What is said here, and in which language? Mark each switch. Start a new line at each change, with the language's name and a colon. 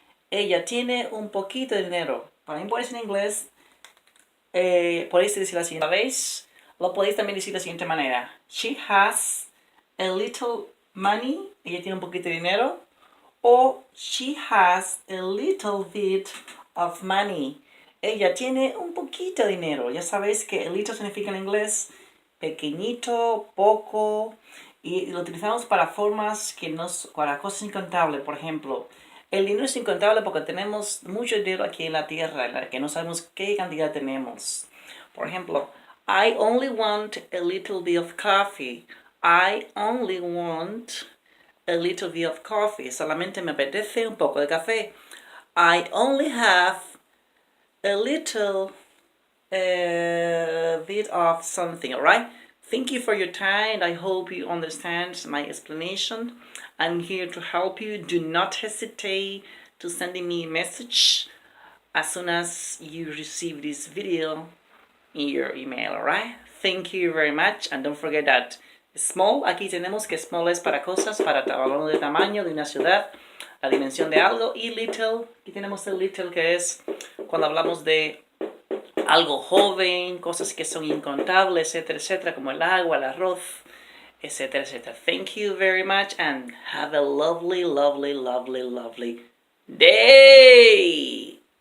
Spanish: Ella tiene un poquito de dinero. Para mí, en inglés, podéis decir la siguiente vez. Lo podéis también decir de la siguiente manera.
English: She has a little money.
Spanish: Ella tiene un poquito de dinero.
English: O she has a little bit of money.
Spanish: Ella tiene un poquito de dinero. Ya sabéis que a little significa en inglés pequeñito, poco. Y lo utilizamos para formas para cosas incontables. Por ejemplo, el dinero es incontable porque tenemos mucho dinero aquí en la tierra, en la que no sabemos qué cantidad tenemos. Por ejemplo,
English: I only want a little bit of coffee. I only want a little bit of coffee.
Spanish: Solamente me apetece un poco de café.
English: I only have a little bit of something, alright? Thank you for your time. I hope you understand my explanation. I'm here to help you. Do not hesitate to send me a message as soon as you receive this video in your email, alright? Thank you very much, and don't forget that
Spanish: small, aquí tenemos que small es para cosas, para hablando de tamaño, de una ciudad, la dimensión de algo, y little, aquí tenemos el little que es cuando hablamos de algo joven, cosas que son incontables, etcétera, etcétera, como el agua, el arroz, etcétera, etcétera.
English: Thank you very much and have a lovely, lovely, lovely, lovely day.